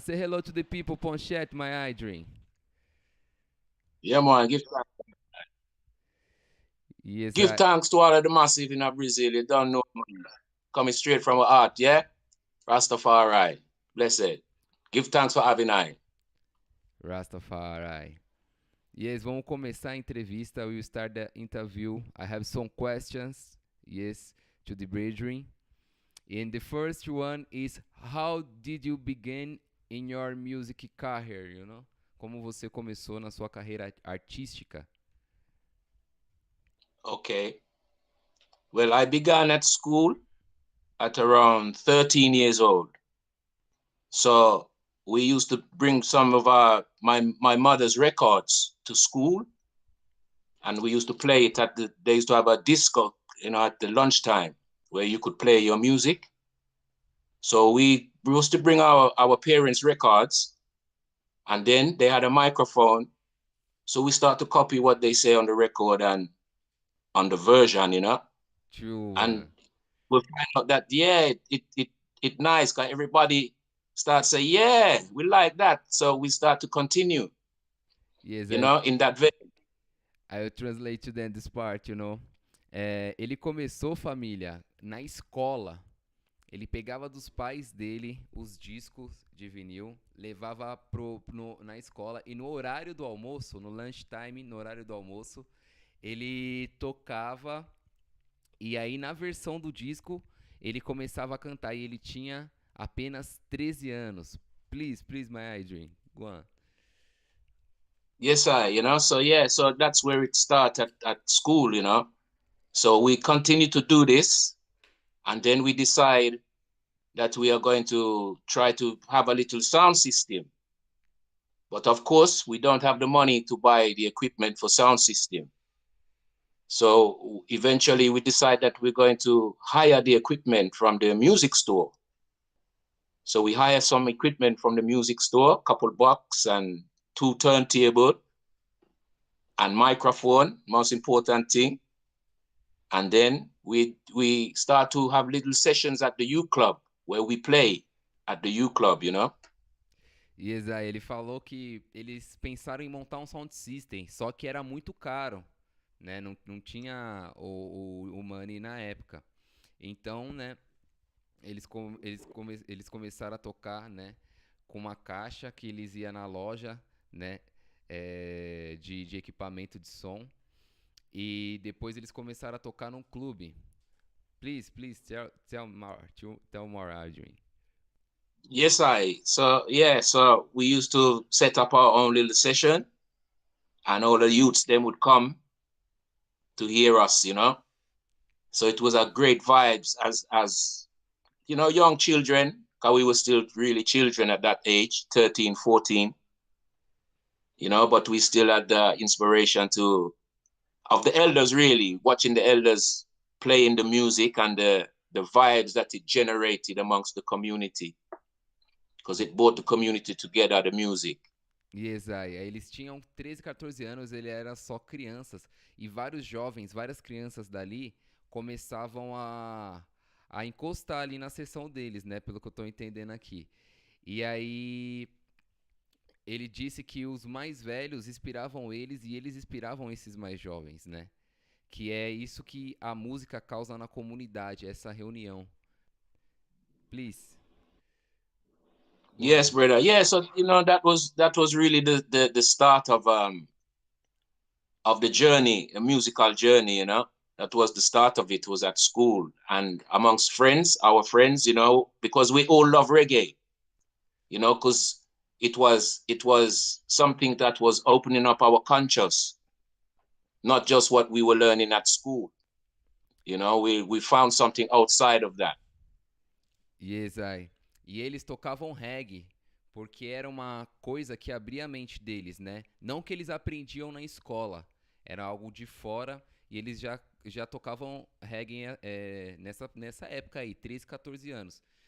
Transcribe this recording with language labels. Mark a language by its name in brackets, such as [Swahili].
[English] Say hello to the people on chat, my Idrin. Yeah, man. Give thanks. Yes, Give thanks to all of the massive in Brazil. You don't know, man. Coming straight from our heart, yeah? Rastafari. Blessed. Give thanks for having I. Rastafari. [Portuguese] Yes, vamos começar a entrevista. [English] We will start the interview. I have some questions, yes, to the brethren. And the first one is, how did you begin in your music career, you know? [Portuguese] Como você começou na sua carreira artística? [English] Okay. Well, I began at school at around 13 years old. So we used to bring some of my mother's records to school, and we used to play it they used to have a disco, you know, at the lunchtime where you could play your music. So we used to bring our parents' records, and then they had a microphone. So we start to copy what they say on the record and on the version, you know. True. And we find out that, yeah, it nice, because everybody starts saying, yeah, we like that. So we start to continue, Yes, you know, in that vein. I'll translate to them this part, you know. [Portuguese] Ele começou, família, na escola. Ele pegava dos pais dele os discos de vinil, levava na escola, e no horário do almoço, no lunchtime, no horário do almoço, ele tocava, e aí na versão do disco ele começava a cantar, e ele tinha apenas 13 anos. [English] Please, my Adrian, go on. Yes, you know, so yeah, so that's where it started at school, you know. So we continue to do this, and then we decide that we are going to try to have a little sound system. But of course, we don't have the money to buy the equipment for sound system. So eventually we decide that we're going to hire the equipment from the music store. So we hire some equipment from the music store, couple box and 2 turntable and microphone, most important thing. And then we start to have little sessions at the U Club, where we play at the U Club, you know? [Portuguese] E ele falou que eles pensaram em montar um sound system, só que era muito caro, né? Não tinha o money na época. Então, né, eles começaram a tocar, né, com uma caixa que eles iam na loja, né, de equipamento de som. E depois eles começaram a tocar num clube. [English] Please, tell more, Adrian. Yes, so we used to set up our own little session, and all the youths then would come to hear us, you know? So it was a great vibes as you know, young children, because we were still really children at that age, 13, 14, you know, but we still had the inspiration of the elders, really, watching the elders playing the music and the vibes that it generated amongst the community, because it brought the community together, the music. [Portuguese] Yes, aí eles tinham 13, 14 anos, ele era só crianças, e vários jovens, várias crianças dali começavam a encostar ali na sessão deles, né, pelo que eu tô entendendo aqui. E aí ele disse que os mais velhos inspiravam eles e eles inspiravam esses mais jovens, né? Que é isso que a música causa na comunidade, essa reunião. [English] Please. Yes, brother. Yeah, so you know that was really the start of the journey, a musical journey, you know. That was the start of it, was at school and amongst friends, our friends, you know, because we all love reggae, you know, because it was something that was opening up our conscious, not just what we were learning at school. You know, we found something outside of that. Yes, I. [Portuguese] E eles tocavam reggae, porque era uma coisa que abria a mente deles, né? Não que eles aprendiam na escola, era algo de fora e eles já tocavam reggae nessa época aí, 13, 14 anos.